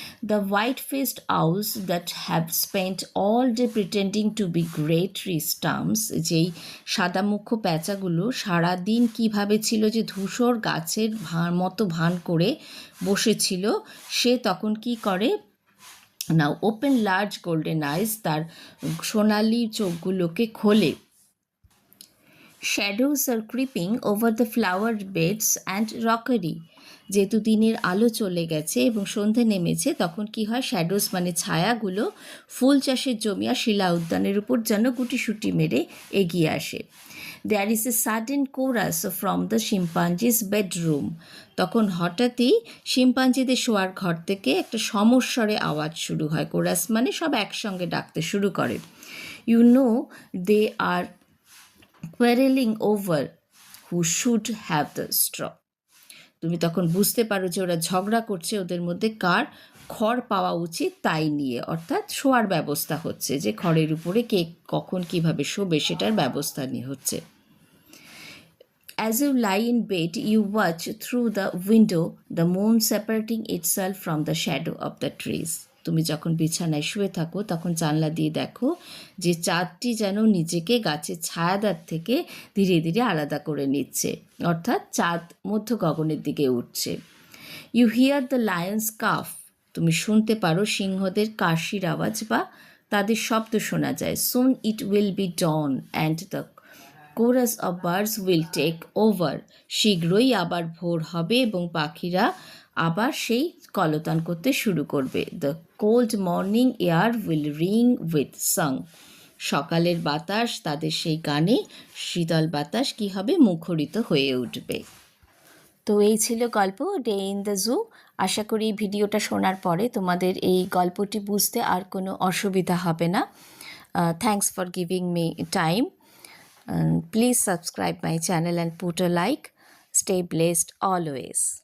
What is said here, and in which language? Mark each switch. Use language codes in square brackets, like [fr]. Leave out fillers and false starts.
[en] The white-faced owls that have spent all day pretending to be great tree stumps, [bn] যেই সাদামুখো প্যাঁচাগুলো সারাদিন কিভাবে ছিল যে ধূসর গাছের মতো ভান করে বসেছিল, সে তখন কি করে? [en] now open large golden eyes, [bn] তার সোনালি চোখগুলোকে খোলে। [en] Shadows are creeping over the flower beds and rockery. [bn] যেহেতু দিনের আলো চলে গেছে এবং সন্ধে নেমেছে, তখন কি হয়? শ্যাডোস মানে ছায়াগুলো ফুল চাষের জমি আর শিলা উদ্যানের উপর যেন গুটিসুটি মেরে এগিয়ে আসে। [en] There is a sudden chorus from the chimpanzee's bedroom. [bn] তখন হঠাৎই শিম্পাঞ্জিদের শোয়ার ঘর থেকে একটা সমস্বরে আওয়াজ শুরু হয়। কোরাস মানে সব একসঙ্গে ডাকতে শুরু করে। [en] You know they are quarreling over who should have the straw. [bn] তুমি তখন বুঝতে পারো যে ওরা ঝগড়া করছে ওদের মধ্যে কার খড় পাওয়া উচিত তাই নিয়ে, অর্থাৎ শোয়ার ব্যবস্থা হচ্ছে, যে খড়ের উপরে কে কখন কিভাবে শোবে সেটার ব্যবস্থা নিয়ে হচ্ছে। [en] As you lie in bed, you watch through the window the moon separating itself from the shadow of the trees. [bn] তুমি যখন বিছানায় শুয়ে থাকো তখন জানলা দিয়ে দেখো যে চাঁদটি যেন নিজেকে গাছের ছায়াদার থেকে ধীরে ধীরে আলাদা করে নিচ্ছে, অর্থাৎ চাঁদ মধ্য গগনের দিকে উঠছে। [en] you hear the lion's cub, [bn] তুমি শুনতে পারো সিংহদের কাশির আওয়াজ বা তাদের শব্দ শোনা যায়। [en] soon it will be dawn and the chorus of birds will take over, [bn] শীঘ্রই আবার ভোর হবে এবং পাখিরা আবার সেই কলতান করতে শুরু করবে। [en] the cold morning air will ring with song, [bn] সকালের বাতাস তাদের সেই গানে, শীতল বাতাস কী হবে, মুখরিত হয়ে উঠবে। তো এই ছিল গল্প [en] Day in the zoo. [bn] আশা করি ভিডিওটা শোনার পরে তোমাদের এই গল্পটি বুঝতে আর কোনো অসুবিধা হবে না। [en] Thanks for giving me time. Please subscribe my channel and put a like. Stay blessed always.